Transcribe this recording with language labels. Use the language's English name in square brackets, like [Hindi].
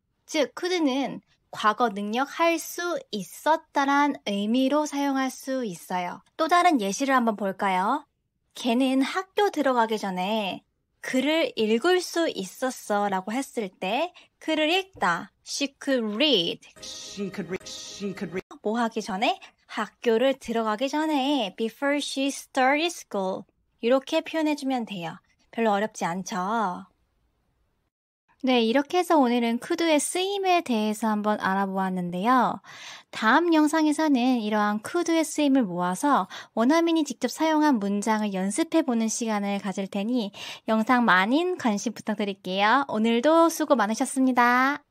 [Korean] 즉, could는 과거 능력 할 수 있었다란 의미로 사용할 수 있어요. 또 다른 예시를 한번 볼까요? 걔는 학교 들어가기 전에 글을 읽을 수 있었어 라고 했을 때 글을 읽다. [English] She could read. [Korean] 뭐 하기 전에? 학교를 들어가기 전에 [English] before she started school. [Korean] 이렇게 표현해주면 돼요. 별로 어렵지 않죠? 네, 이렇게 해서 오늘은 could의 쓰임에 대해서 한번 알아보았는데요. 다음 영상에서는 이러한 could의 쓰임을 모아서 원어민이 직접 사용한 문장을 연습해보는 시간을 가질 테니 영상 많은 관심 부탁드릴게요. 오늘도 수고 많으셨습니다.